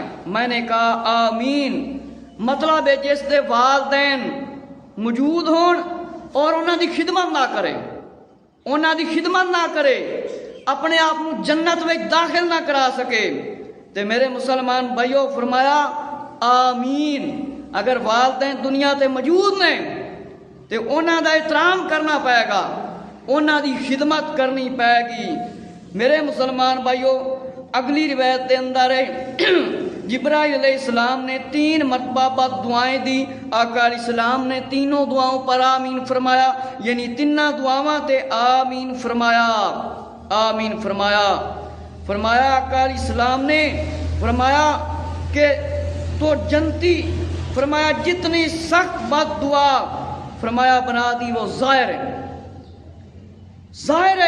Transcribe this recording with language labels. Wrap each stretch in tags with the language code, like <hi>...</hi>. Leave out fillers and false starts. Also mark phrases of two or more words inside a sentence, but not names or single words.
<pa>میں نے کہا آمین، مطلب ہے جس دے والدین موجود ہون اور انہاں دی خدمت نہ کرے، انہاں دی خدمت نہ کرے،</pa> <ur>اپنے آپ کو جنت میں داخل نہ کرا سکے</ur> <pa>تے میرے مسلمان بھائیو فرمایا آمین۔ اگر والدین دنیا تے موجود نے تے انہاں دا احترام کرنا پائے گا، انہاں دی خدمت کرنی پائے گی۔ میرے مسلمان بھائیو اگلی روایت دے اندر ہے جبرائیل</pa> <ar>علیہ السلام</ar> <pa>نے 3 مرتبہ بد دعائیں دی، آقا</pa> <ar>علیہ السلام</ar> <pa>نے تینوں دعاؤں پر آمین فرمایا، یعنی تینوں دعاواں تے آمین فرمایا، آمین فرمایا۔ فرمایا آقا</pa> <ar>علیہ السلام</ar> <pa>نے فرمایا کہ تو جنتی فرمایا جتنی سخت بد دعا فرمایا بنا دی وہ ظاہر ہے، ظاہر ہے۔</pa>